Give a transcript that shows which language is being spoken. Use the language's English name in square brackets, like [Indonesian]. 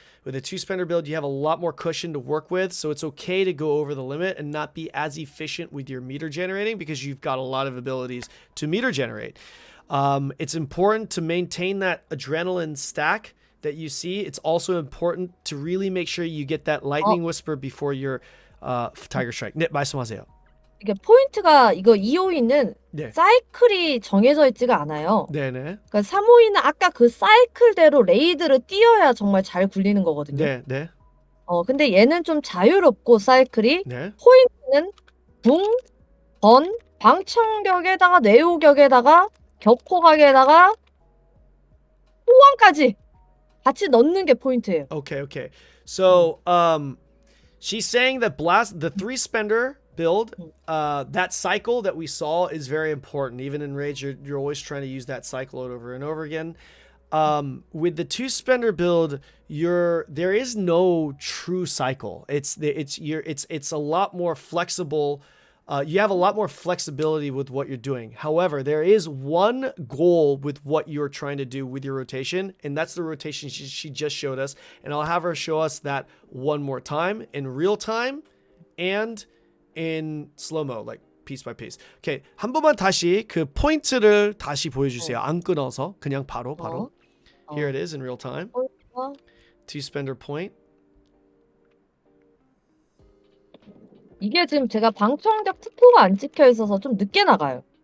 [English] With a 2-spender build, you have a lot more cushion to work with, so it's okay to go over the limit and not be as efficient with your meter generating because you've got a lot of abilities to meter generate. It's important to maintain that adrenaline stack that you see. It's also important to really make sure you get that Lightning Whisper before your Tiger Strike. [Korean] 네, 말씀하세요. 이게 포인트가 이거 2호이는 네. 사이클이 정해져 있지가 않아요. 네네. 그러니까 3호이는 아까 그 사이클대로 레이드를 뛰어야 정말 잘 굴리는 거거든요. 네, 네. 근데 얘는 좀 자유롭고 사이클이 네. 포인트는 궁, 번, 방청격에다가 내오격에다가 격포각에다가 호황까지 같이 넣는 게 포인트예요. [English] Okay. So, she's saying that the 3-spender build, that cycle that we saw is very important. Even in Rage, you're always trying to use that cycle over and over again. With the 2-spender build, there is no true cycle. It's a lot more flexible. You have a lot more flexibility with what you're doing. However, there is one goal with what you're trying to do with your rotation, and that's the rotation she just showed us. And I'll have her show us that one more time in real time and in slow-mo, like piece by piece. [Korean] Okay, 한 번만 다시 그 포인트를 다시 보여주세요. 안 끊어서 그냥 바로. [English] Here it is in real time. 2-spender point. [Korean] 이게 지금 제가 방청객 특포가 안 찍혀 있어서 좀 늦게 나가요.